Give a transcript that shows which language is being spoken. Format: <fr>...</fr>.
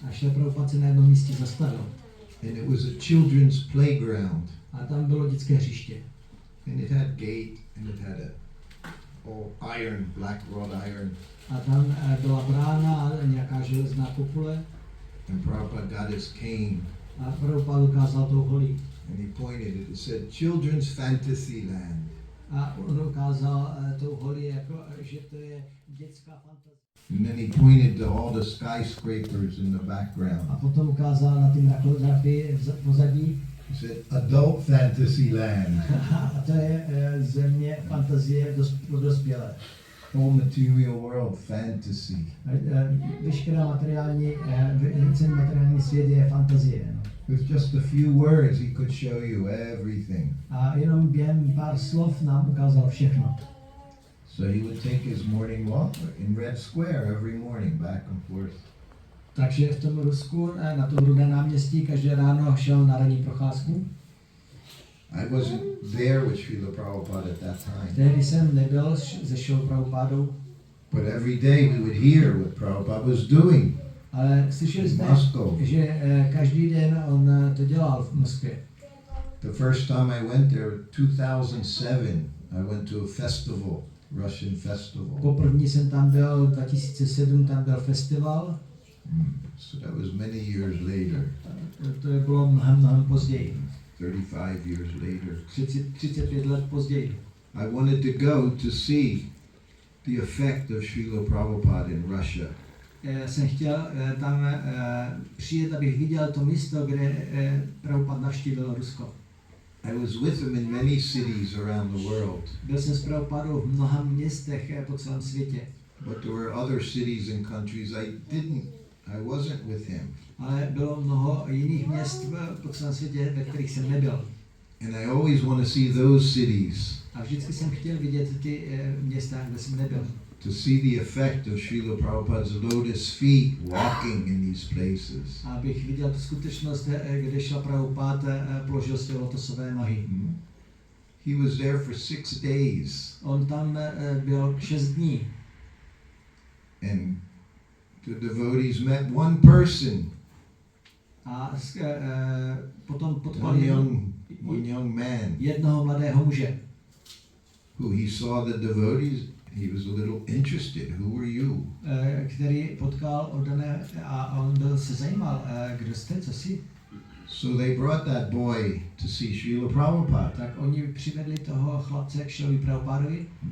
<cs>A šel Prabhupada se na jednom místě zastavil.</cs> <en>And it was a children's playground.</en> <cs>A tam bylo dětské hřiště.</cs> <en>And it had gate, and it had all iron, black wrought iron.</en> <cs>A tam byla brána a nějaká železná kopule.</cs> <en>And Prabhupada got his cane.</en> <cs>A Prabhupada ukázal tou holí.</cs> <en>And he pointed it. It said, Children's Fantasy Land.</en> <cs>A on ukázal tou holí, jako, že to je dětská fantazie.</cs> <en>And then he pointed to all the skyscrapers in the background.</en> <cs>A potom ukázal na ty mrakodrapy v pozadí.</cs> <en>He said, Adult Fantasy Land.</en> <cs>A to je země fantazie pro dospělé.</cs> <en>All material world fantasy.</en> <cs>Veškerá materiální svět je fantazie.</cs> <en>No. With just a few words he could show you everything.</en> <cs>A jenom během pár slov nám ukázal všechno.</cs> <en>So he would take his morning walk in Red Square every morning, back and forth.</en> <cs>Takže v tom Rusku, na tom Rudém náměstí, každé ráno šel na ranní procházku.</cs> <en>I wasn't there with Srila Prabhupada at that time.</en> <cs>Tehdy jsem nebyl se Srilou Prabhupádou.</cs> <en>But every day we would hear what Prabhupada was doing.</en> <cs>Ale slyšeli jsme, že každý den on to dělal v Moskvě.</cs> <en>The first time I went there, 2007, I went to a festival, Russian festival.</en> <cs>Poprvní jsem tam byl, 2007 tam byl festival.</cs> <en>So that was many years later.</en> <cs>To bylo mnohem později.</cs> <en>35 years later.</en> <cs>35 let později.</cs> <en>I wanted to go to see the effect of Srila Prabhupada in Russia.</en> <cs>Jsem chtěl tam přijet, abych viděl to místo, kde Prabhupada navštívil Rusko.</cs> <en>I was with him in many cities around the world.</en> <cs>Byl jsem s Prabhupádou v mnoha městech po celém světě.</cs> <en>But there were other cities and countries I wasn't with him.</en> <cs>Ale bylo mnoho jiných měst po celém světě, ve kterých jsem nebyl.</cs> <en>And I always want to see those cities.</en> <cs>A vždycky jsem chtěl vidět ty města, kde jsem nebyl.</cs> <en>To see the effect of Srila Prabhupada's lotus feet walking in these places.</en> <cs>Abych viděl tu skutečnost, kde šel Prabhupád položil své lotosové nohy.</cs> <en>He was there for 6 days.</en> <cs>On tam byl 6 dní.</cs> <en>And the devotees met one person.</en> <cs>A potom potkal</cs> <en>one young man.</en> <cs>Jednoho mladého muže.</cs> <en>Who he saw the devotees, he was a little interested. Who were you?</en> <cs>Který potkal oddané a on byl se zajímal, kdo jste, co jsi?</cs> <en>So they brought that boy to see Srila Prabhupada.</en> <cs>Tak oni přivedli toho chlapce k Šrilovi Prabhupádovi.</cs>